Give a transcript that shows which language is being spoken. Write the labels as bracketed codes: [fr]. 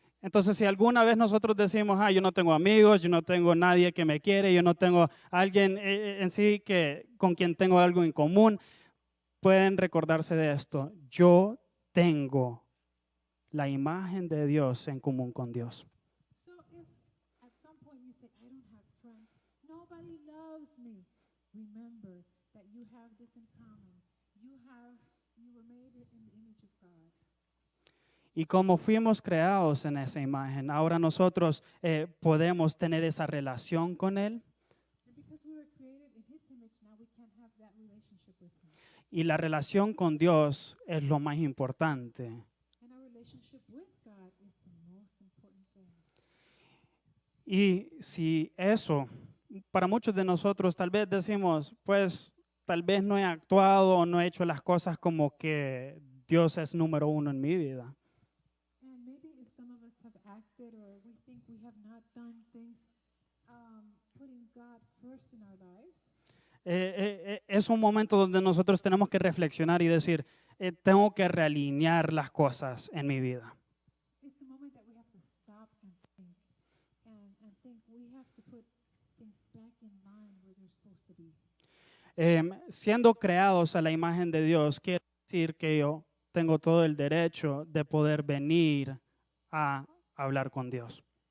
[es] Entonces, si alguna vez nosotros decimos, yo no tengo amigos, yo no tengo nadie que me quiere, yo no tengo alguien en sí con quien tengo algo en común, pueden recordarse de esto. Yo tengo la imagen de Dios en común con Dios. [en] So if at some point you say, I don't have friends, nobody loves me, remember that you have this in common. You were made in the image of God. [es] Y como fuimos creados en esa imagen, ahora nosotros podemos tener esa relación con Él. [en] And because we were created in His image, now we can have that relationship with Him. [es] Y la relación con Dios es lo más importante. [en] And our relationship with God is the most important thing. [es] Y si eso, para muchos de nosotros tal vez decimos, pues tal vez no he actuado o no he hecho las cosas como que Dios es número uno en mi vida. [en] And maybe if some of us have acted or we think we have not done things, putting God first in our lives, [es] Es un momento donde nosotros tenemos que reflexionar y decir, tengo que realinear las cosas en mi vida. [en] it's a moment that we have to stop and think. And think we have to put things back in line where they're supposed to be. [es] Siendo creados a la imagen de Dios, quiere decir que yo tengo todo el derecho de poder venir a hablar con Dios.